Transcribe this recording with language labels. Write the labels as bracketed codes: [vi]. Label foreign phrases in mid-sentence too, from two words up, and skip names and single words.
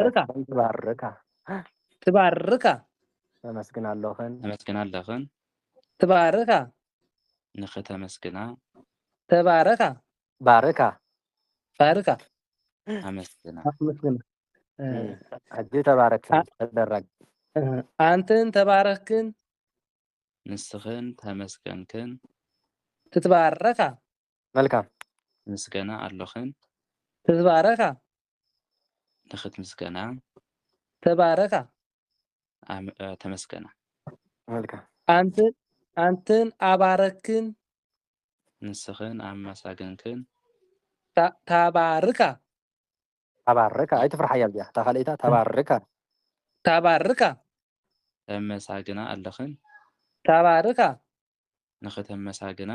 [ti] ትባርካ ተመስግን ኣለኽን ትባርካ ንኽተመስግና ተባረካ ባርካ ኣመስግና ሕጂ ተባረክን ተደረግ አንተን ተባረክን ንስኽን ተመስገንክን ትትባረካ መልካም ምስገና ኣለኽን ትትባረካ ንኽትምስገና ተባረካ ተመስገና መልካም አንተን ኣባረክን ንስኽን ኣመሳግንክን ተባርካ ኣይትፍርሓ እያ እዚኣ ተኻሊእታ ተባርካ ተመሳግና ኣለኽን ተባርካ ንኽተመሳግና